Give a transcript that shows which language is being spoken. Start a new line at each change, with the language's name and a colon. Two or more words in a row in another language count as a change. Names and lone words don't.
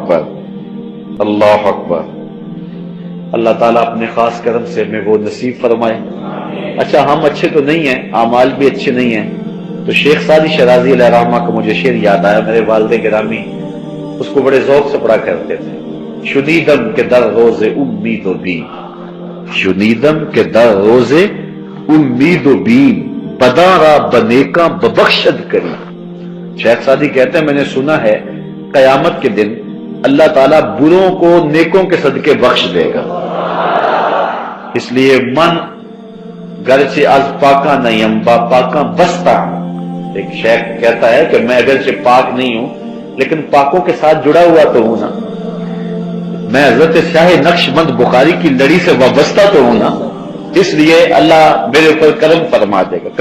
Arabic: اللہ اکبر, اللہ اکبر.
Urdu: اللہ تعالیٰ اپنے خاص کرم سے ہمیں وہ نصیب فرمائے۔ اچھا، ہم اچھے تو نہیں ہیں، اعمال بھی اچھے نہیں ہیں، تو شیخ سعدی شرازی علیہ رحمہ کا مجھے شعر یاد آیا۔ میرے والد گرامی اس کو بڑے ذوق سے پڑھا کرتے تھے۔
Persian: شنیدم کے در روز امید و بیم، شنیدم کے در روز امید و بیم، بدا را بنیکا ببخشد کری۔
Urdu: شیخ سعدی کہتے ہیں میں نے سنا ہے قیامت کے دن اللہ تعالیٰ بروں کو نیکوں کے صدقے بخش دے گا۔ اس لیے
Persian: من گرچہ از پاکاں
Urdu: نہیں
Persian: با پاکاں
Urdu: بستا ہوں۔ ایک شیخ کہتا ہے کہ میں اگرچہ پاک نہیں ہوں لیکن پاکوں کے ساتھ جڑا ہوا تو ہوں نا، میں حضرت شاہ نقش بند بخاری کی لڑی سے وابستہ تو ہوں نا، اس لیے اللہ میرے اوپر کرم فرما دے گا۔